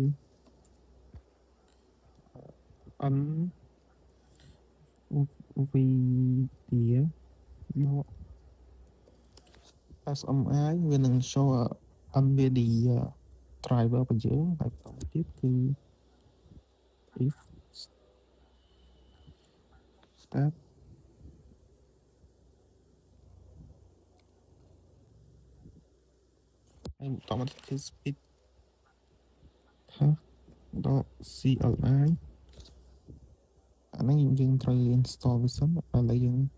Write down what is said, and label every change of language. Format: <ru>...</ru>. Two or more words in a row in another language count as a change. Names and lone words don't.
<km>NVIDIA ដក SMI វានឹង</km> <en>show NVIDIA driver</en> <km>របស់យើងហើយបន្តទៀតគឺ if start ហើយបន្តមកគឺ speed ថាដក CLI អាហ្នឹងយើងត្រូវ install វាសិនឥឡូវយើង</km>